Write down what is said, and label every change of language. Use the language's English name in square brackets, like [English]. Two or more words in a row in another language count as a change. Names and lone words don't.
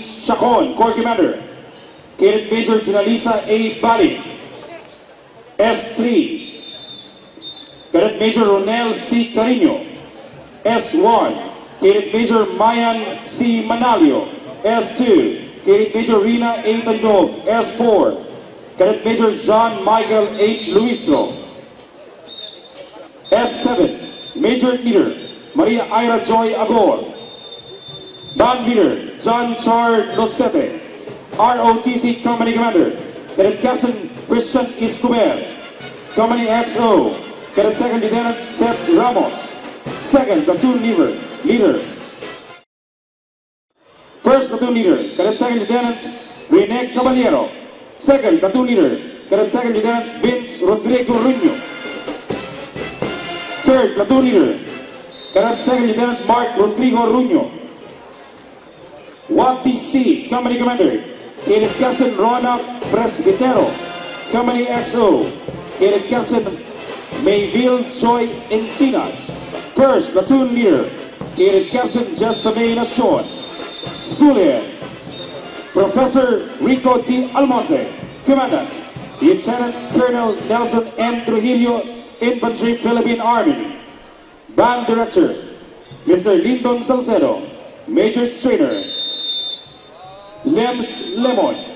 [English] Chacon, Corps Commander. Cadet Major Junalisa A. Bali, S3. Cadet Major Ronel C. Carino, S1. Cadet Major Mayan C. Manalio, S2. Cadet Major Rina A. Tandog, S4. Cadet Major John Michael H. Luisro, S7. Major Leader Maria Ira Joy Agor. Band Leader John Char Losete. ROTC Company Commander Cadet Captain Christian Escobar. Company XO Cadet Second Lieutenant Seth Ramos. Second Platoon Leader First Platoon Leader Cadet Second Lieutenant Rene Caballero. Second Platoon Leader Cadet Second Lieutenant Vince Rodrigo Ruño. Third Platoon Leader Cadet Second Lieutenant Mark Rodrigo Ruño. YTC Company Commander Cadet Captain Rona Presbitero. Company XO Cadet Captain Mayville Joy Encinas. First Platoon Leader Cadet Captain Jessamay Nacion. School Head Professor Rico T. Almonte. Commandant Lieutenant Colonel Nelson M. Trujillo, Infantry Philippine Army. Band Director Mr. Lyndon Salcedo. Major Trainer Lems Lemon.